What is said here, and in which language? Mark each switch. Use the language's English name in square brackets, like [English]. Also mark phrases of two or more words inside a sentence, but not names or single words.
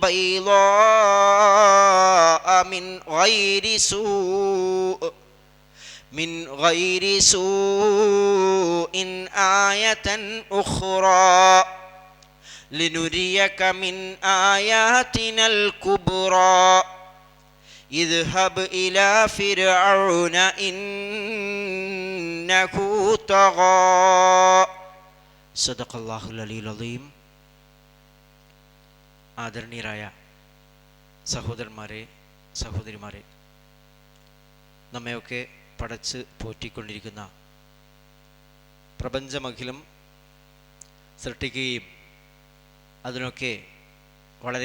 [Arabic] بيضاء من غير سوء آية أخرى لنريك من آياتنا الكبرى اذهب إلى فرعون إنه طغى صدق الله العلي العظيم. [Malayalam] ആദരണീയരായ സഹോദരന്മാരെ, സഹോദരിമാരെ, നമ്മയൊക്കെ പടച്ച് പോറ്റിക്കൊണ്ടിരിക്കുന്ന, പ്രപഞ്ചമഖിലം സൃഷ്ടിക്കുകയും അതിനൊക്കെ വളരെ